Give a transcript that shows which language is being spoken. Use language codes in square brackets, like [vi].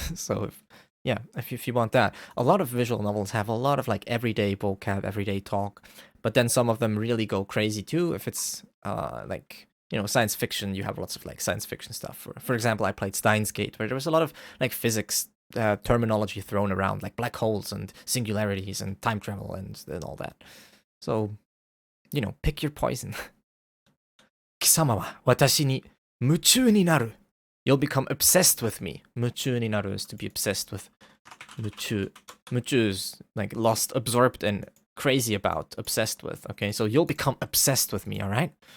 [en] So if you want that, a lot of visual novels have a lot of like everyday vocab, everyday talk, but then some of them really go crazy too. If it's like science fiction, you have lots of like science fiction stuff. For example, I played Steins Gate, where there was a lot of like physics terminology thrown around, like black holes and singularities and time travel and all that. So pick your poison. [ja] 貴様は私に夢中になる. [en] You'll become obsessed with me. 夢中になる is to be obsessed with. [ja] 夢中. [en] 夢中 is like lost, absorbed, and crazy about, obsessed with. Okay, so you'll become obsessed with me, alright?